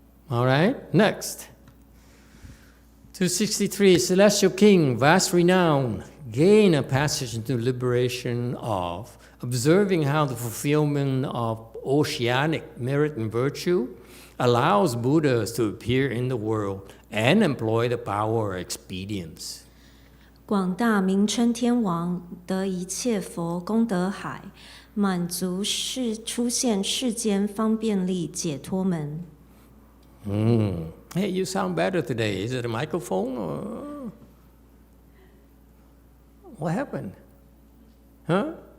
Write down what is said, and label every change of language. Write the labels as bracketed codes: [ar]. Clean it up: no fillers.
[en] All right, next. 263, Celestial King, vast renown, gain a passage into liberation of observing how the fulfillment of oceanic merit and virtue allows Buddhas to appear in the world and employ the power of expedients. [zh] 广大名称天王得一切佛功德海，满足出现世间方便力解脱门。 [en] Hey, you sound better today. Is it a microphone or what happened? Huh?